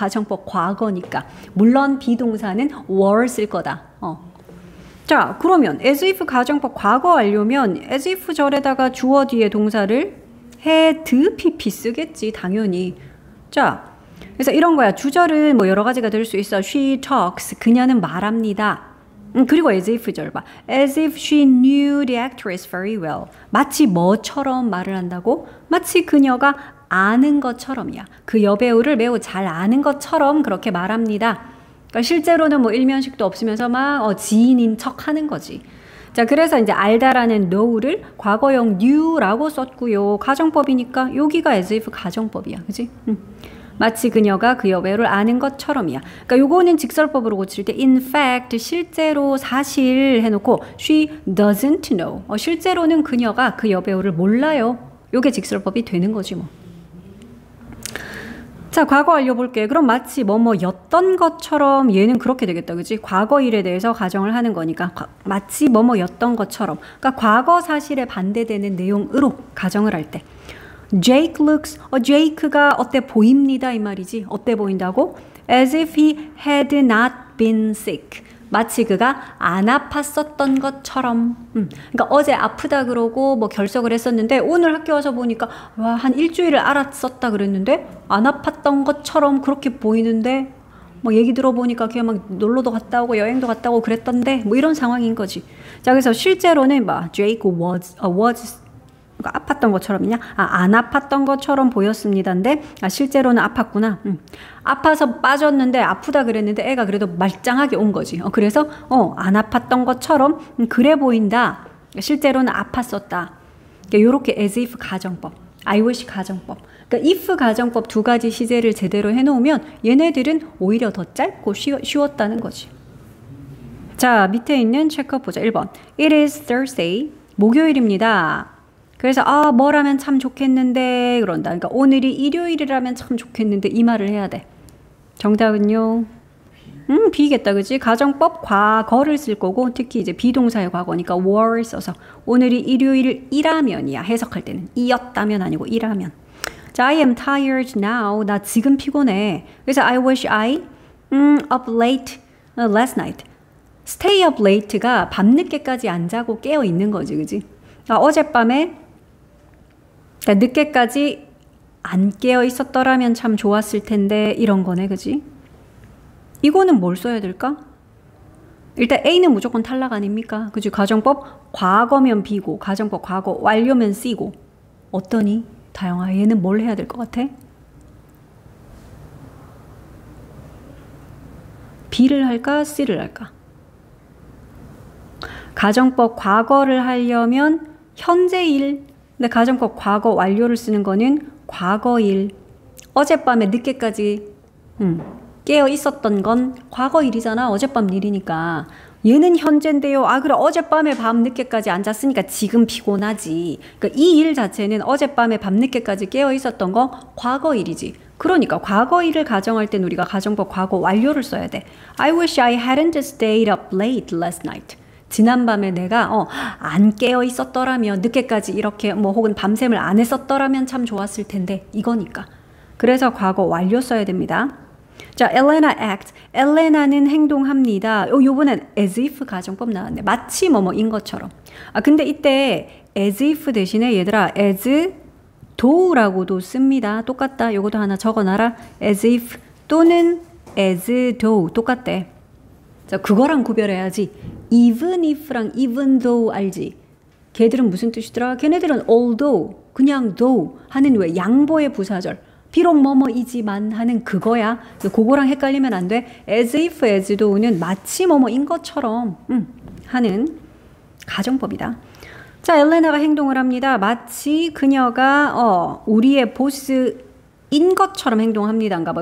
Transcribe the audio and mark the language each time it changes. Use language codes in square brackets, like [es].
[ko] 가정법 과거니까. 물론 비동사는 were 쓸 거다. 자, 그러면 as if 가정법 과거 완료면 as if 절에다가 주어 뒤에 동사를 had pp 쓰겠지, 당연히. 자, 그래서 이런 거야. 주절은 뭐 여러 가지가 될 수 있어. [en] She talks. [ko] 그녀는 말합니다. 그리고 as if 절 봐. [en] As if she knew the actress very well. [ko] 마치 뭐처럼 말을 한다고? 마치 그녀가 아는 것처럼이야. 그 여배우를 매우 잘 아는 것처럼 그렇게 말합니다. 그러니까 실제로는 뭐 일면식도 없으면서 막 지인인 척 하는 거지. 자, 그래서 이제 알다라는 know를 과거형 knew라고 썼고요. 가정법이니까 여기가 as if 가정법이야. 그지? 마치 그녀가 그 여배우를 아는 것처럼이야. 그러니까 요거는 직설법으로 고칠 때 in fact 실제로 사실 해놓고 [en] she doesn't know. [ko] 실제로는 그녀가 그 여배우를 몰라요. 요게 직설법이 되는 거지 뭐. 자, 과거 알려볼게. 그럼 마치 뭐뭐였던 것처럼 얘는 그렇게 되겠다. 그치? 과거 일에 대해서 가정을 하는 거니까 마치 뭐뭐였던 것처럼. 그러니까 과거 사실에 반대되는 내용으로 가정을 할 때 [en] Jake looks, [ko] 제이크가 어때 보입니다 이 말이지. 어때 보인다고? [en] As if he had not been sick. [ko] 마치 그가 안 아팠었던 것처럼. 그러니까 어제 아프다 그러고 뭐 결석을 했었는데 오늘 학교 와서 보니까 와, 한 일주일을 앓았었다 그랬는데 안 아팠던 것처럼 그렇게 보이는데 뭐 얘기 들어보니까 그냥 막 놀러도 갔다 오고 여행도 갔다 오고 그랬던데 뭐 이런 상황인 거지. 자, 그래서 실제로는 막 [en] Jake was [ko] 그러니까 아팠던 것처럼이냐? 안 아팠던 것처럼 보였습니다인데 실제로는 아팠구나. 아파서 빠졌는데 아프다 그랬는데 애가 그래도 말짱하게 온 거지. 그래서 안 아팠던 것처럼 그래 보인다. 실제로는 아팠었다. 이렇게 as if 가정법, I wish 가정법. 그러니까 if 가정법 두 가지 시제를 제대로 해놓으면 얘네들은 오히려 더 짧고 쉬웠다는 거지. 자, 밑에 있는 체크 보자. 1번. [en] It is Thursday. [ko] 목요일입니다. 그래서 뭐라면 참 좋겠는데 그런다. 그러니까 오늘이 일요일이라면 참 좋겠는데 이 말을 해야 돼. 정답은요. B겠다, 그지? 가정법 과거를 쓸 거고 특히 이제 비동사의 과거니까 were를 써서 오늘이 일요일이라면이야. 해석할 때는 이었다면 아니고 이라면. 자, [en] I am tired now. [ko] 나 지금 피곤해. 그래서 [en] I wish I up late last night. [ko] stay up late가 밤늦게까지 안 자고 깨어 있는 거지, 그지? 어젯밤에 그러니까 늦게까지 안 깨어 있었더라면 참 좋았을 텐데 이런 거네, 그지? 이거는 뭘 써야 될까? 일단 A는 무조건 탈락 아닙니까? 그지? 가정법 과거면 B고 가정법 과거 완료면 C고 어떠니? 다영아, 얘는 뭘 해야 될 것 같아? B를 할까? C를 할까? 가정법 과거를 하려면 현재일, 근데 가정법 과거 완료를 쓰는 거는 과거일. 어젯밤에 늦게까지 깨어 있었던 건 과거일이잖아. 어젯밤 일이니까. 얘는 현재인데요. 그래 어젯밤에 밤 늦게까지 안 잤으니까 지금 피곤하지. 그러니까 이 일 자체는 어젯밤에 밤 늦게까지 깨어 있었던 거 과거일이지. 그러니까 과거일을 가정할 땐 우리가 가정법 과거 완료를 써야 돼. [en] I wish I hadn't stayed up late last night. [ko] 지난밤에 내가 안 깨어 있었더라면 늦게까지 이렇게 혹은 밤샘을 안 했었더라면 참 좋았을 텐데 이거니까. 그래서 과거 완료 써야 됩니다. 자, [en] Elena act. [ko] 엘레나는 행동합니다. 요번엔 as if 가정법 나왔네. 마치 뭐뭐인 것처럼. 근데 이때 as if 대신에 얘들아 as though라고도 씁니다. 똑같다. 요것도 하나 적어놔라. as if 또는 as though 똑같대. 자, 그거랑 구별해야지. even if랑 even though 알지? 걔들은 무슨 뜻이더라? 걔네들은 although, 그냥 though 하는 왜 양보의 부사절. 비록 뭐뭐이지만 하는 그거야. 그거랑 헷갈리면 안 돼. as if, as though는 마치 뭐뭐인 것처럼 하는 가정법이다. 자, 엘레나가 행동을 합니다. 마치 그녀가 우리의 보스인 것처럼 행동합니다인가 봐.